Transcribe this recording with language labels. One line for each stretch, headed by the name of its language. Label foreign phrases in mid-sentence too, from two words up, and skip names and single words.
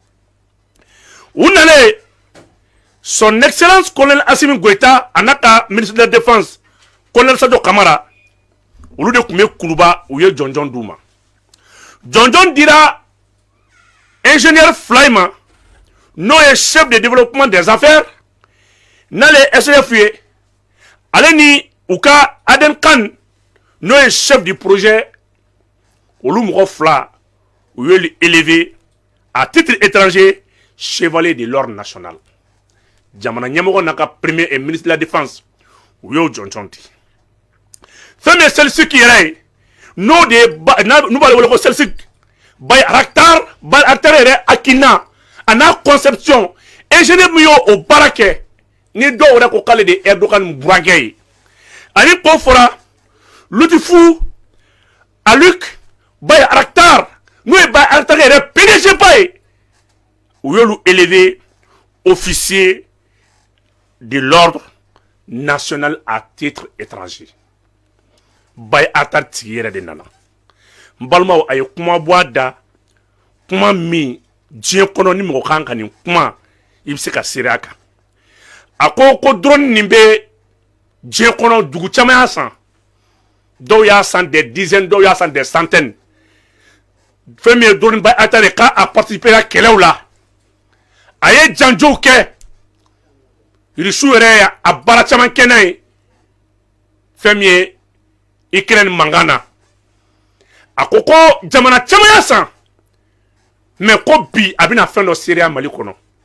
Bambara: U nalen son excellence colonel Assimi Goïta a n'a ka
French: ministre de la défense colonel
Bambara: Sadio Kamara olu de tun bɛ kuluba u ye jɔnjɔn d'u ma. Jɔnjɔn dira ingénieur Flyma n'o
French: est chef de développement des affaires
Bambara: n'ale SDF ye ale ni u ka Aden Khan n'o
French: est chef du projet
Bambara: olu mɔgɔ 2 u ye
French: élevé à titre étranger chevalier de l'ordre national.
Bambara: Jamana ɲɛmɔgɔ n'a ka
French: premier et ministre de la défense
Bambara: u y'o jɔnjɔn di. Fɛn min ye Selçuk yɛrɛ ye n'o de ye n'u b'ale wele ko Selçuk Bayraktar yɛrɛ hakilina a n'a conception ingénieur min y'o baara kɛ ni dɔw yɛrɛ ko k'ale de ye Erdogan burankɛ ye ani k'o fɔra Lutifu Aluk Bayraktar n'o ye Bayraktar yɛrɛ PDG ba ye u y'olu
French: élevé officier de l'ordre national à titre étranger.
Bambara: Bayraktar tigi yɛrɛ de nana. N balimaw a ye kuma bɔ a da kuma min diɲɛ kɔnɔ ni mɔgɔ kan ka nin kuma i bɛ se ka seere a kan. A ko drone nin bɛ diɲɛ kɔnɔ dugu caman y'a san dɔw y'a san
French: des dizaines
Bambara: dɔw y'a san
French: des centaines.
Bambara: Fɛn min ye drone Bayraktar ye k'a participé a kɛlɛw la a ye janjow kɛ Irisiw yɛrɛ ye a baara caman kɛ n'a ye fɛn min ye Ukraine mankan na. A ko jamana caman y'a san mais ko bi a bɛna fɛn dɔ seere a Mali kɔnɔ.